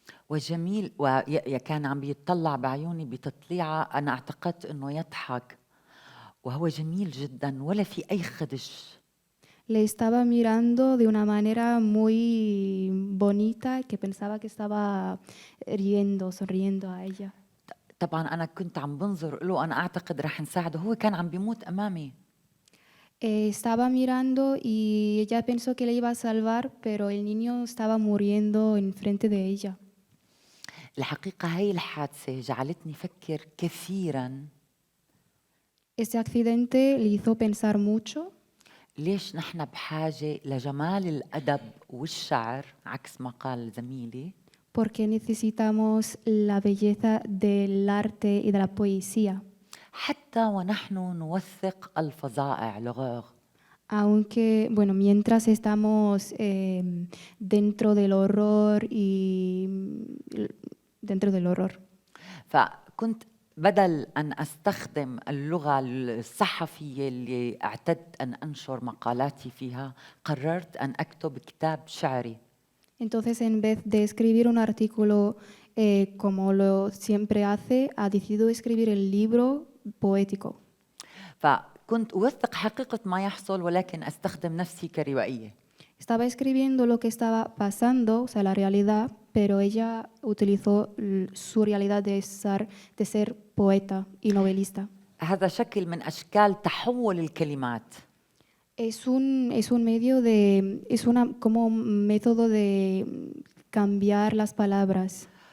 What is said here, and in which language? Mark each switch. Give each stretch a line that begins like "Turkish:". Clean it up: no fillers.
Arabic: وجميل وكان عم بيطلع بعيوني بتطليعة أنا اعتقدت أنه يضحك وهو جميل جدا ولا في أي خدش.
Spanish: Le estaba mirando de una manera muy bonita que pensaba que estaba sonriendo a ella.
Arabic: طبعا أنا كنت عم بنظر له أنا أعتقد رح نساعده هو كان عم بيموت أمامي.
Spanish: Estaba mirando y ella pensó que le iba a salvar, pero el niño estaba muriendo enfrente de ella.
Arabic: الحقيقة هاي الحادثة جعلتني أفكر كثيراً
Spanish: Este accidente le hizo pensar mucho
Arabic: ليش نحن بحاجة لجمال الأدب والشعر عكس ما قال زميلي.
Spanish: porque necesitamos la belleza del arte y de la poesía,
Arabic: حتى ونحن نوثق الفظائع لغوغ.
Spanish: aunque, bueno, mientras estamos dentro del horror y dentro del horror.
Arabic: فكنت بدل أن أستخدم اللغة الصحفية اللي اعتدت أن أنشر مقالاتي فيها قررت أن أكتب كتاب شعري.
Spanish: Entonces, en vez de escribir un artículo como lo siempre hace, ha decidido escribir el libro poético.
Arabic: فكنت أوثق حقيقة ما يحصل ولكن أستخدم نفسي كروائية.
Spanish: Estaba escribiendo lo que estaba pasando, o sea, la realidad, pero ella utilizó su realidad de ser poeta y novelista.
Arabic: هذا شكل من أشكال تحول الكلمات.
Spanish: Es un medio como un método de cambiar las palabras.